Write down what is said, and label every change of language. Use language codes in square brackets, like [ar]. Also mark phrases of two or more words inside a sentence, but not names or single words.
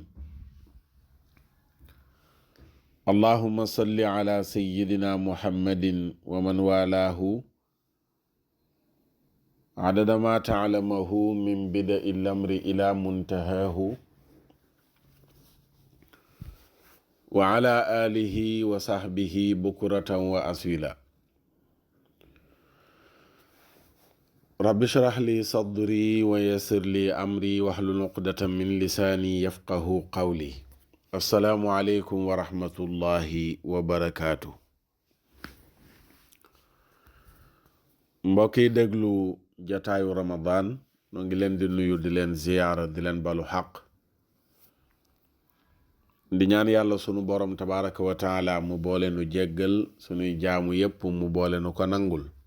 [ar] اللهم صل على سيدنا محمد ومن والاه عدد ما تعلمه من بدء الأمر إلى منتهاه وعلى آله وصحبه بكرة وأصيلا. رب اشرح لي صدري ويسر لي أمري واحلل عقدة من لساني يفقه قولي. السلام عليكم ورحمة الله وبركاته. [wo] mbokk yi déglu jataayu Ramadan noo ngi leen di nuyu di leen ziyaara di leen balu xaq di ñaan yàlla sunu borom [ar] تبارك وتعالى [wo] mu boole nu jéggal sunuy jaamu yépp mu boole nu ko nangul.